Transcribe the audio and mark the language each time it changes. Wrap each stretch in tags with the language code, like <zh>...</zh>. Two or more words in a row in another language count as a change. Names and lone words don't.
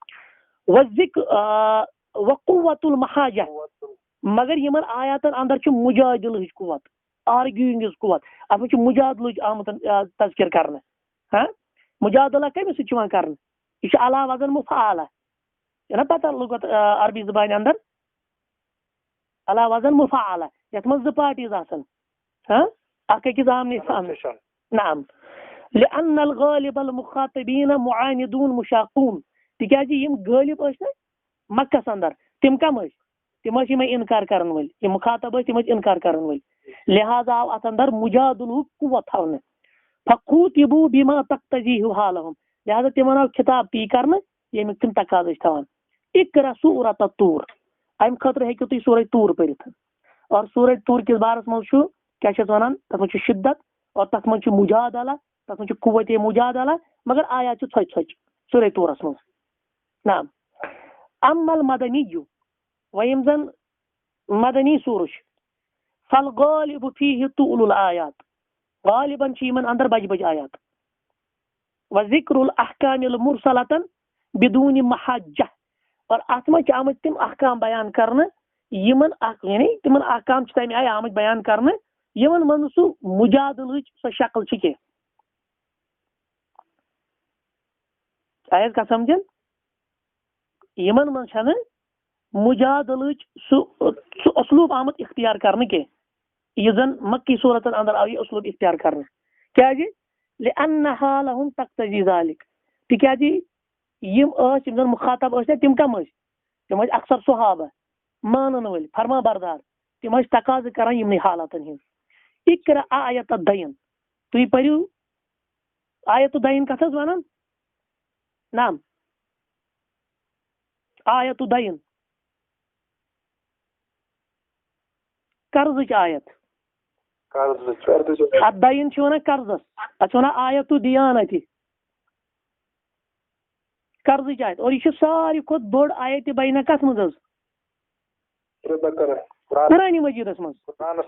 <ar>وقوت المحاجہ</ar> <ks>مگر یمن آیاتن اندر چھُ مجادلٕچ قوت آرگیوِنگٕچ قوت اتھ منٛز چھُ مجادلٕچ آمُت تذکر کرنہٕ مجادلہ کٔمِس سۭتۍ چھُ یِوان کرنہٕ یہ چھُ</ks> <ar>علا وزن مفعالہ</ar> <ks>یہ نا پتہ لغت عربی زبانہِ اندر</ks> <ar>علا وزن مفعالہ</ar> <ks>یتھ منٛز 2 پارٹیز آسان اکھ أکِس آمنے سامنے</ks> <ar>نعم لأن الغالب المخاطبین معاندون مشاقون</ar> <ks>تکیازِ یم غالب ٲسۍ نا مکس اندر تم کم ٲسۍ تم ٲسۍ یمے انکار کرن وٲلۍ یم مخاطب ٲسۍ تم ٲسۍ انکار کرن وٲلۍ لہذا آو اتھ اندر مجادلُک قوت تھاونہٕ</ks> <ar>فخوطبوا بما تقتضیہ حالہم</ar> <ks>لہذا تمن آو خطاب تی کرنہٕ ییٚمیُک تم تقاضہٕ ٲسۍ تھاوان</ks> <ar>اقرا سورۃ الطور</ar> <ks>امہِ خٲطرٕ ہیٚکِو تُہۍ سورہ طور پٔرِتھ اور سورہ طور کِس بارس منٛز چھُ کیاہ چھِ اتھ ونان تتھ منٛز چھُ شدت اور تک من مجادلہ تک من قوت مجادلہ مگر آیات چھِ ژھۄچہِ ژھۄچہِ سورہ طورس منٛز.</ks> <ar>نعم اما المدنی</ar> <ks>ویم زن مدنی سورہ چھُ</ks> <ar>فالغالب فیہ طول الآیات</ar> <ks>غالباً چھِ یمن اندر بجہِ بجہِ آیات</ks> <ar>وذکر الاحکام المرسلۃ بدون محجہ</ar> <ks>اور اتھ منٛز چھِ آمٕتۍ تِم احکام بیان کرنہٕ یمن یعنی تمن احکام چھِ تمہِ آیہِ آمٕتۍ بیان کرنہٕ یمن منٛز سُہ مجادلٕچ سۄ شکل چھِ کینٛہہ. آیہِ حظ کتھ سمجھن یمن منٛز چھنہٕ مجادلٕچ سُہ اسلوب آمُت اختیار کرنہٕ کینٛہہ یُس زن مکی صورتن اندر آو یہِ اسلوب اختیار کرنہٕ. کیازِ</ks> <ar>لأنها لهم تقتضی ذلك</ar> <ks>تِکیازِ یِم زن مخاطب ٲسۍ تِم کم ٲسۍ تِم ٲسۍ اکثر صحابہ مانن وٲلۍ فرما بردار تِم ٲسۍ تقاضہٕ کران یِمنٕے حالاتن ہٕنٛدۍ.</ks> <ar>اقرأ آیت الدین</ar> <ks>تُہۍ پٔرِو آیت الدین کتھ حظ ونان نعم آیت الدین قرضٕچ آیت اتھ دین چھِ ونان قرضس اتھ چھِ ونان آیت الدیانتی قرضٕچ آیت اور یہ چھِ ساروی کھۄتہٕ بٔڑ آیت بینہ کتھ منٛز حظ قرآنِ مجیدس منٛز.</ks>